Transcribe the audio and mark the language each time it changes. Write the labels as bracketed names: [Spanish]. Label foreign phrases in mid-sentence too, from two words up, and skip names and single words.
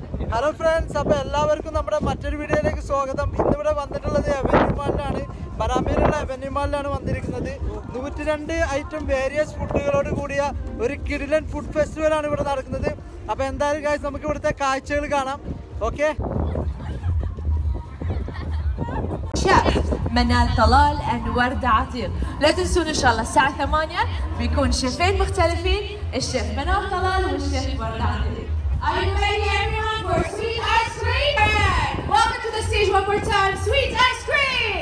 [English] Hello friends, [Malayalam] അപ്പോൾ എല്ലാവർക്കും നമ്മുടെ മറ്റൊരു വീഡിയോയിലേക്ക് സ്വാഗതം. ഇന്നിവിടെ വന്നിട്ടുള്ളത് അവന്യൂ മാളിലാണ്, ബറാമയിലുള്ള അവന്യൂ മാളിലാണ് വന്നിരിക്കുന്നത്. 102 [English] item various [Malayalam] ഫുഡുകളോട് കൂടിയ ഒരു കിടിലൻ [English] food festival ആണ് [Malayalam] ഇവിടെ നടക്കുന്നത്. അപ്പോൾ എന്തായാലും ഗൈസ് നമുക്ക് ഇവിടുത്തെ കാഴ്ചകൾ കാണാം. ഓക്കെ, [Arabic] شيف منال طلال and ورد عتيق. لا تنسون ان شاء الله الساعة 8 بيكون شيفين مختلفين، الشيف منال طلال والشيف ورد عتيق. [English] Are you ready everyone for sweet ice cream? Welcome to the stage one more time, sweet ice cream!